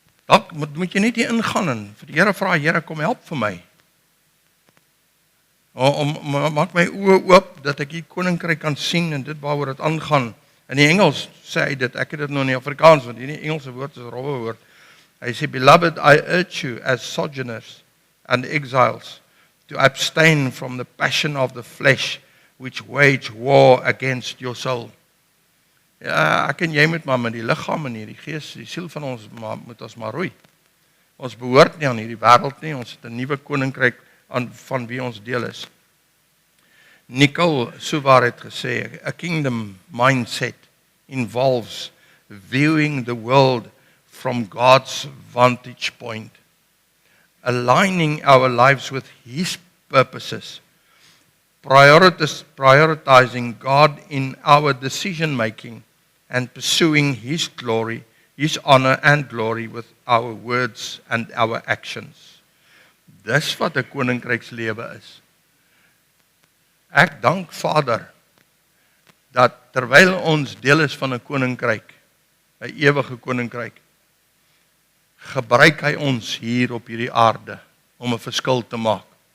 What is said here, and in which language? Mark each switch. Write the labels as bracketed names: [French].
[Afrikaans] Dalk moet jy net hier ingaan en vir die Here vra, Here, kom help vir my. Maak my oë oop dat ek die koninkryk kan sien en dit waaroor dit aangaan. In die Engels sê hy dit, ek het dit nou in die Afrikaans, want hierdie Engelse woord is 'n rowwe woord. Hy sê, [English] Beloved, I urge you as sojourners and exiles to abstain from the passion of the flesh which wage war against your soul. [Afrikaans] Ja, ek en jy moet maar met die liggaam en die gees, die siel van ons moet ons maar roei. Ons behoort nie aan hierdie wêreld nie, ons het 'n nuwe koninkryk van wie ons deel is. [English] Nicole Souvar [Afrikaans] het gesê, [English] a kingdom mindset involves viewing the world from God's vantage point, aligning our lives with His purposes, prioritizing God in our decision making, and pursuing His glory, His honor and glory with our words and our actions. [Afrikaans] Dis wat 'n koninkrykslewe is. Ek dank Vader dat terwyl ons deel is van 'n koninkryk, 'n ewige koninkryk, gebruik hy ons hier op hierdie aarde om 'n verskil te maak.